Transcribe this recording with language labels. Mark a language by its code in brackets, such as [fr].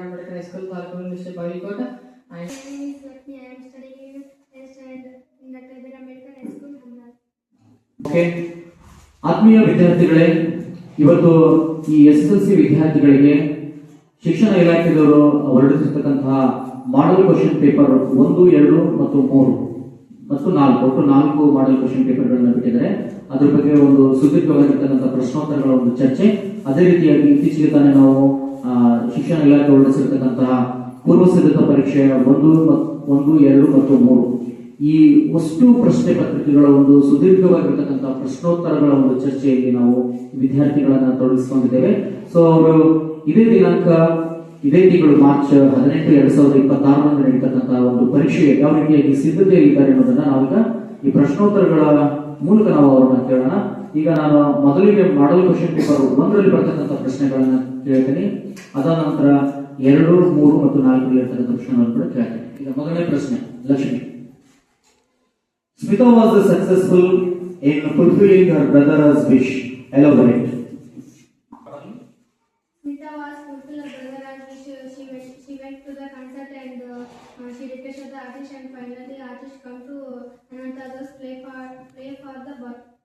[en] Ambedkar High School, Taluk District Bagalkot. My name is Lakshmi. I am studying in Dr. B.R. Ambedkar High School, Hamraj. [kn] Okay, ಆತ್ಮೀಯ ವಿದ್ಯಾರ್ಥಿಗಳೇ, ಇವತ್ತು ಈ SSLC ವಿದ್ಯಾರ್ಥಿಗಳಿಗೆ ಶಿಕ್ಷಣ ಇಲಾಖೆಯವರು ಹೊರಡಿಸಿರ್ತಕ್ಕಂತಹ model question paper 1, 2 ಮತ್ತು 3 ಮತ್ತು 4 ಒಟ್ಟು 4 ಮಾಡೆಲ್ ಕ್ವಶನ್ ಪೇಪರ್ಗಳನ್ನು ಬಿಟ್ಟಿದ್ದಾರೆ. ಅದ್ರ ಬಗ್ಗೆ ಒಂದು ಸುದೀರ್ಘವಾಗಿರ್ತಕ್ಕಂಥ ಪ್ರಶ್ನೋತ್ತರಗಳ ಒಂದು ಚರ್ಚೆ. ಅದೇ ರೀತಿಯಾಗಿ ಇತ್ತೀಚೆಗೆ ತಾನೇ ನಾವು ಶಿಕ್ಷಣ ಇಲಾಖೆ ಹೊರಡಿಸಿರ್ತಕ್ಕಂತಹ ಪೂರ್ವ ಸಿದ್ಧತಾ ಪರೀಕ್ಷೆಯ 1, 2 ಮತ್ತು 3 ಈ ಅಷ್ಟು ಪ್ರಶ್ನೆ ಪತ್ರಿಕೆಗಳ ಒಂದು ಸುದೀರ್ಘವಾಗಿರ್ತಕ್ಕಂಥ ಪ್ರಶ್ನೋತ್ತರಗಳ ಒಂದು ಚರ್ಚೆಯಲ್ಲಿ ನಾವು ವಿದ್ಯಾರ್ಥಿಗಳನ್ನ ತೊಡಗಿಸಿಕೊಂಡಿದ್ದೇವೆ. ಸೊ ಅವರು ಇದೇ ತಿಂಗಳು ಮಾರ್ಚ್ 18, 2026 ನಡೀತಕ್ಕಂತಹ ಒಂದು ಪರೀಕ್ಷೆಗೆ ಯಾವ ರೀತಿಯಾಗಿ ಸಿದ್ಧತೆಯಲ್ಲಿದ್ದಾರೆ ಅನ್ನೋದನ್ನ ನಾವೀಗ ಈ ಪ್ರಶ್ನೋತ್ತರಗಳ ಮೂಲಕ ನಾವು ಅವರನ್ನ ಕೇಳೋಣ. ಈಗ ನಾನು ಮೊದಲಿಗೆ ಮಾಡೆಲ್ ಕ್ವಶನ್ ಪೇಪರ್ 1ರಲ್ಲಿ ಬರ್ತಕ್ಕಂಥ ಪ್ರಶ್ನೆಗಳನ್ನ ಕೇಳ್ತೀನಿ. ಅದಾದ ನಂತರ 2, 3 ಮತ್ತು 4ರಲ್ಲಿ ಇರ್ತಕ್ಕಂಥ ಪ್ರಶ್ನೆಗಳನ್ನು ಕೂಡ ಕೇಳ್ತೀನಿ. ಈಗ ಮೊದಲನೇ ಪ್ರಶ್ನೆ, Lakshmi. [en] Smita was successful in fulfilling her brother's wish. Elaborate. Smita was fulfilled her brother's wish. She went to the concert and she requested the artist, and finally the artist come to Ananta's play for the birth.